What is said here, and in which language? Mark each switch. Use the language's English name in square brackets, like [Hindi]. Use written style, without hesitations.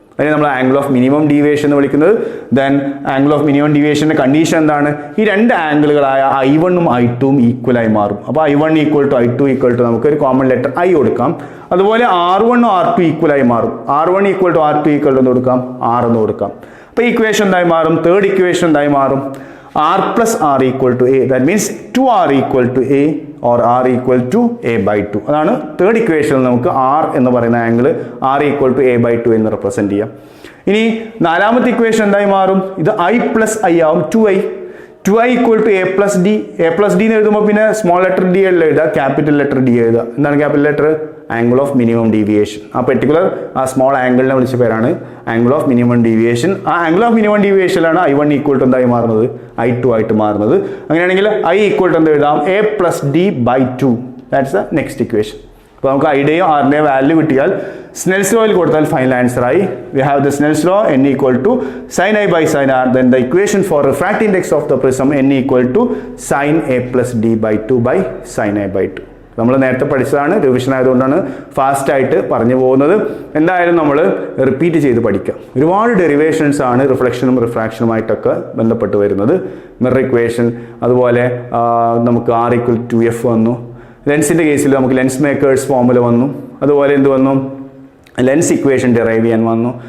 [Malayalam] അതിനെ നമ്മൾ angle of minimum deviation എന്ന് വിളിക്കുന്നത്. Then angle of minimum ഡീവിയേഷൻ്റെ condition എന്താണ്, ഈ രണ്ട് ആംഗിളുകളായ I1ഉം I2ഉം ഈക്വലായി മാറും. അപ്പോൾ I1 equal to I2 equal to നമുക്ക് ഒരു കോമൺ ലെറ്റർ I കൊടുക്കാം. അതുപോലെ R1ഉം R2 ഈക്വലായി മാറും. R1 equal to R2 equal to എന്ന് കൊടുക്കാം, R എന്ന് കൊടുക്കാം. അപ്പോൾ ഇക്വേഷൻ എന്തായി മാറും, തേർഡ് ഇക്വേഷൻ എന്തായി മാറും, [English] R plus R equal to A. That means 2R equal to A or R equal to A by 2. [Malayalam] അതാണ് തേർഡ് ഇക്വേഷനിൽ നമുക്ക് R എന്ന് പറയുന്ന angle [English] R equal to A by 2 [Malayalam] എന്ന് റെപ്രസെന്റ് ചെയ്യാം. ഇനി നാലാമത്തെ ഇക്വേഷൻ എന്തായി മാറും, ഇത് I plus I ആവും, [English] 2I equal to A plus D. [Malayalam] A plus D എന്ന് എഴുതുമ്പോൾ പിന്നെ സ്മോൾ ലെറ്റർ D അല്ല എഴുതുക, ക്യാപിറ്റൽ ലെറ്റർ D എഴുതുക. എന്താണ് capital letter? Angle of minimum deviation. ആ പെർട്ടിക്കുലർ ആ സ്മോൾ ആംഗിളിനെ വിളിച്ച പേരാണ് ആംഗിൾ ഓഫ് മിനിമം ഡീവിയേഷൻ. ആ angle of minimum ഡീവിയേഷനിലാണ് I1 equal to എന്തായി മാറുന്നത്, I2 ആയിട്ട് മാറുന്നത്. അങ്ങനെയാണെങ്കിൽ I ഈക്വൽ ടു എന്താ എഴുതാം, [English] A plus D by 2. That's the next equation. [Malayalam] അപ്പോൾ നമുക്ക് ഐയുടെയോ ആറിൻ്റെയോ വാല്യൂ കിട്ടിയാൽ സ്നെൽസ് ലോയിൽ കൊടുത്താൽ ഫൈനൽ ആൻസർ ആയി. [English] We have the Snell's law n equal to sin I by sin R. Then the equation for refractive index of the prism n equal to sin A plus D by 2 by sin I by 2. [Malayalam] നമ്മൾ നേരത്തെ പഠിച്ചതാണ്, revision ആയതുകൊണ്ടാണ് ഫാസ്റ്റായിട്ട് പറഞ്ഞു പോകുന്നത്. എന്തായാലും നമ്മൾ repeat ചെയ്ത് പഠിക്കാം. ഒരുപാട് ഡെറിവേഷൻസ് ആണ് റിഫ്ലക്ഷനും റിഫ്രാക്ഷനുമായിട്ടൊക്കെ ബന്ധപ്പെട്ട് വരുന്നത്. മിറർ ഇക്വേഷൻ, അതുപോലെ നമുക്ക് R ഈക്വൽ ടു F വന്നു. ലെൻസിൻ്റെ കേസിൽ നമുക്ക് ലെൻസ് മേക്കേഴ്സ് ഫോർമുല വന്നു. അതുപോലെ എന്ത് വന്നു, ലെൻസ് ഇക്വേഷൻ ഡിറൈവ് ചെയ്യാൻ വന്നു.